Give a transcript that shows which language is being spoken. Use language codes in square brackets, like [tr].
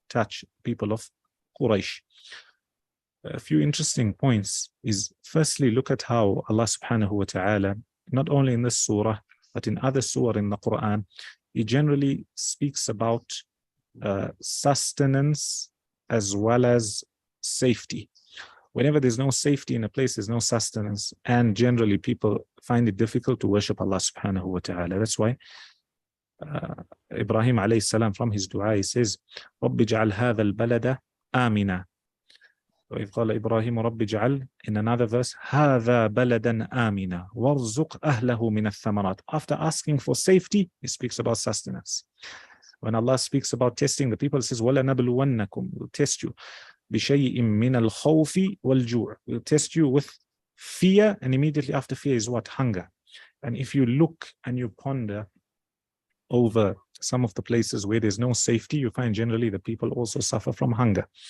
[en] touch people of Quraysh. A few interesting points is, firstly, look at how Allah subhanahu wa ta'ala, not only in this surah, but in other surah in the Quran, He generally speaks about sustenance as well as safety. Whenever there's no safety in a place, there's no sustenance, and generally people find it difficult to worship Allah subhanahu wa ta'ala. That's why Ibrahim alayhi salam, from his dua, he says, [ar] رَبِّ اجْعَلْ هَذَا الْبَلَدَ آمِنًا. وإذ قال إبراهيم رب اجعل, [en] in another verse, [ar] هذا بلدا آمنا وارزق أهله من الثمرات. [en] After asking for safety, he speaks about sustenance. When Allah speaks about testing the people, he says, وَلَنَبْلُوَنَّكُمْ, we'll test you. [ar] بِشَيْءٍ مِّنَ الْخَوْفِ وَالْجُوعِ, [en] we'll test you with fear, and immediately after fear is what? Hunger. And if you look and you ponder over some of the places where there's no safety, you find generally the people also suffer from hunger.